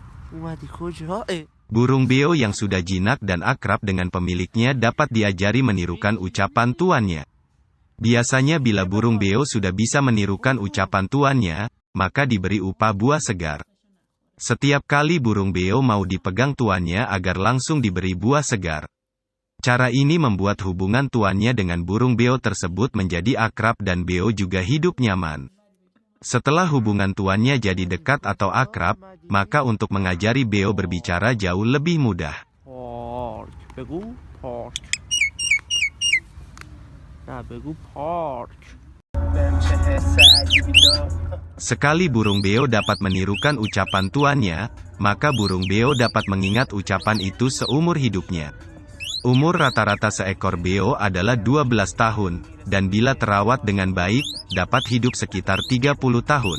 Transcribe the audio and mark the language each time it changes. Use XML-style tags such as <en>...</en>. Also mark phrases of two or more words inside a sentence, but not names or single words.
<fa>اومدی کجا؟</fa> <id>Burung beo yang sudah jinak dan akrab dengan pemiliknya dapat diajari menirukan ucapan tuannya. Biasanya bila burung beo sudah bisa menirukan ucapan tuannya, maka diberi upah buah segar. Setiap kali burung beo mau dipegang tuannya agar langsung diberi buah segar. Cara ini membuat hubungan tuannya dengan burung beo tersebut menjadi akrab dan beo juga hidup nyaman. Setelah hubungan tuannya jadi dekat atau akrab, maka untuk mengajari beo berbicara jauh lebih mudah.</id> <fa>پارک بگو پارک نه بگو پارک</fa> <id>Sekali burung beo dapat menirukan ucapan tuannya, maka burung beo dapat mengingat ucapan itu seumur hidupnya. Umur rata-rata seekor beo adalah 12 tahun, dan bila terawat dengan baik, dapat hidup sekitar 30 tahun.</id>